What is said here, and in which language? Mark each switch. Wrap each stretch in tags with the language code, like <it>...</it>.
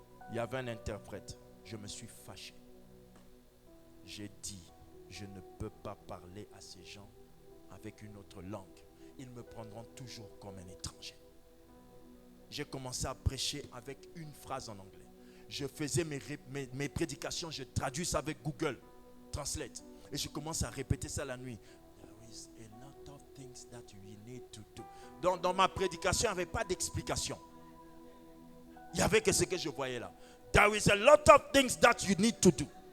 <fr>Il y avait un interprète. Je me suis fâché. J'ai dit, je ne peux pas parler à ces gens avec une autre langue. Ils me prendront toujours comme un étranger. J'ai commencé à prêcher avec une phrase en anglais. Je faisais mes prédications, je traduis ça avec Google Translate. Et je commence à répéter ça la nuit.</fr> <en>There is a lot of things that you need to do.</en> <fr>Dans ma prédication, il n'y avait pas d'explication. Il n'y avait que ce que je voyais là.</fr> <en>There is a lot of things that you need to do.</en>